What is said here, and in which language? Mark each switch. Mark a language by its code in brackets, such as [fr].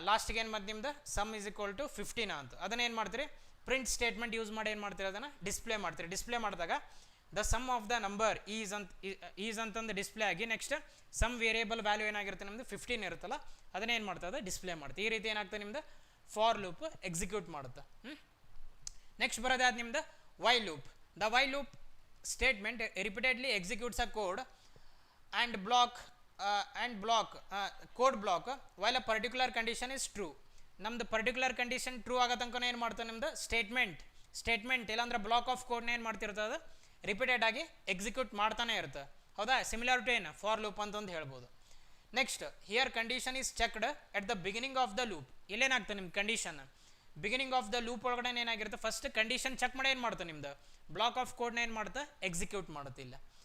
[kn] ಲಾಸ್ಟಿಗೆ ಏನು ಮತ್ತೆ ನಿಮ್ದು ಸಮ್ = 15 ಅಂತ. ಅದನ್ನ ಏನು ಮಾಡ್ತೀರಿ ಪ್ರಿಂಟ್ ಸ್ಟೇಟ್ಮೆಂಟ್ ಯೂಸ್ ಮಾಡಿ ಏನು ಮಾಡ್ತೀರಿ ಅದನ್ನು ಡಿಸ್ಪ್ಲೇ ಮಾಡ್ತೀರಿ. ಡಿಸ್ಪ್ಲೇ ಮಾಡಿದಾಗ [en] the sum of the number is [kn] ಅಂತಂದು ಡಿಸ್ಪ್ಲೇ ಆಗಿ ನೆಕ್ಸ್ಟ್ ಸಮ್ ವೇರಿಯೇಬಲ್ ವ್ಯಾಲ್ಯೂ ಏನಾಗಿರುತ್ತೆ ನಿಮ್ದು 15 ಇರುತ್ತಲ್ಲ ಅದನ್ನ ಏನು ಮಾಡ್ತದೆ ಡಿಸ್ಪ್ಲೇ ಮಾಡ್ತೀವಿ. ಈ ರೀತಿ ಏನಾಗ್ತದೆ ನಿಮ್ದು ಫಾರ್ ಲೂಪ್ ಎಕ್ಸಿಕ್ಯೂಟ್ ಮಾಡುತ್ತೆ. ನೆಕ್ಸ್ಟ್ ಬರೋದಾದ ನಿಮ್ದು while loop. [en] The while loop statement repeatedly executes a code and block code block while a particular condition is true. [kn] ನಮ್ದು ಪರ್ಟಿಕ್ಯುಲರ್ ಕಂಡೀಷನ್ ಟ್ರೂ ಆಗೋ ತನಕ ಏನು ಮಾಡ್ತದೆ ನಿಮ್ದು ಸ್ಟೇಟ್ಮೆಂಟ್ ಇಲ್ಲಾಂದ್ರೆ ಬ್ಲಾಕ್ ಆಫ್ ಕೋಡ್ನ ಏನು ಮಾಡ್ತಿರ್ತದೆ ಅದು ರಿಪೀಟೆಡ್ ಆಗಿ ಎಕ್ಸಿಕ್ಯೂಟ್ ಮಾಡ್ತಾನೆ ಇರುತ್ತೆ, ಹೌದಾ. [en] similar to ಏನು for loop [kn] ಅಂತಂದು ಹೇಳ್ಬೋದು. [en] Next here condition is checked at the beginning of the loop. [kn] ಇಲ್ಲೇನಾಗ್ತದೆ ನಿಮ್ಮ condition beginning of the loop ಒಳಗಡೆ ಏನಾಗಿರುತ್ತೆ ಫಸ್ಟ್ ಕಂಡೀಷನ್ ಚೆಕ್ ಮಾಡಿ ಏನು ಮಾಡ್ತದೆ ನಿಮ್ದು ಬ್ಲಾಕ್ ಆಫ್ ಕೋಡ್ನ ಏನು ಮಾಡುತ್ತೆ ಎಕ್ಸಿಕ್ಯೂಟ್ ಮಾಡುತ್ತೆ ಇಲ್ಲ.